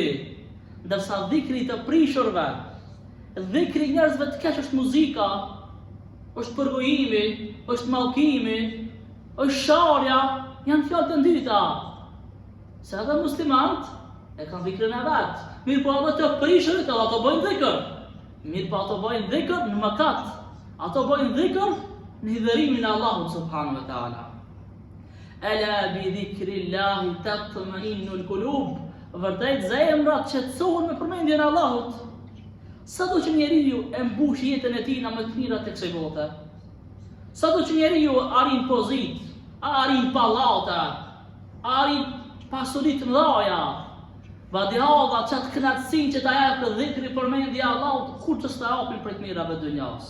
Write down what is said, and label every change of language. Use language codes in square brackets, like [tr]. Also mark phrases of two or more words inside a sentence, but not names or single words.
[sq] Ndërsa dhikri të prishurve, dhikri njerëzve të keq është muzika, është përgojimi, është mallkimi, është sharja, janë fjalë të dyta. Se edhe muslimanët e kanë dhikrin e vet. Mirë po ato të prishurit edhe ato bëjnë dhikr. Mirë po ato bëjnë dhikr në mëkat. Ato bëjnë dhikr në hidhërimin e Allahut [ar] سبحانه وتعالى. ألا بذكر الله تطمئن القلوب. [sq] Vërtet zemrat qetësohen me përmendjen e Allahut. Sado që njeriu e mbush jetën e tij me të mirat e kësaj bote. Sado që njeriu arrin pozit, arrin pallate, arrin pasuri të mëdha, vadihalla çat kënaqësinë që ta jep dhikri përmendja e Allahut, kur të sta hapin për të mirave të dunjas.